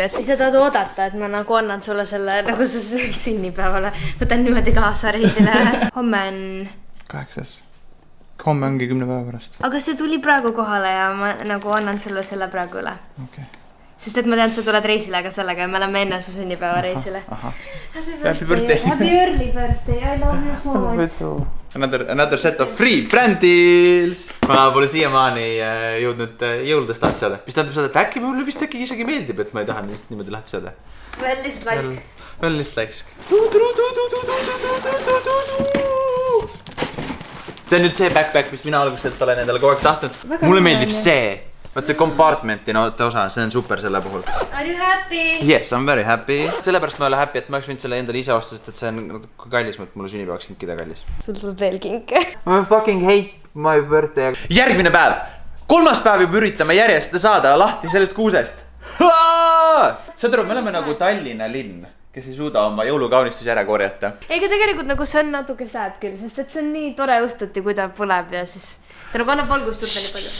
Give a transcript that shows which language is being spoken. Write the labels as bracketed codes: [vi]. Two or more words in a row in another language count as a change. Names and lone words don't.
[et] Ei sa tahad oodata, et ma nagu annan sulle selle nagu su sünnipäevale. Võtan niimoodi kaasa reisile. Homme on... 8. Homme ongi 10 päeva pärast. Aga see tuli praegu kohale ja ma nagu annan sulle selle praegu üle. Sest et ma tean, sa tuled reisile, aga sellega ja me oleme enne su sünnipäeva reisile. [en] Happy birthday. Happy early birthday. I love you so much. Another set of free brand deals. [et] Ma pole siiamaani jõudnud jõuludest lahti saada. Mis tähendab seda, et äkki mulle vist äkki isegi meeldib, et ma ei taha neist niimoodi lahti saada. Veel lihtsalt laisk. Veel lihtsalt laisk. See on nüüd see backpack, mis mina alguselt olen endale kogu aeg tahtnud. Mulle meeldib see. Vaat see compartmenti osa, see on super selle puhul. [en] Are you happy? Yes, I'm very happy. [et] Sellepärast ma olen happy, et ma oleks võinud selle endale ise osta, sest et see on kallis, et mulle sünnipäevaks kinkida kallis. Sul tuleb veel kinke. [en] I fucking hate my birthday. [et] Järgmine päev. 3. päev juba üritame järjest saada lahti sellest kuusest. Saad aru, me oleme nagu Tallinna linn, kes ei suuda oma jõulukaunistus ära korjata. Ega tegelikult nagu see on natuke sad küll, sest et see on nii tore õhtuti, kui ta põleb ja siis ta nagu annab valgust juurde nii palju.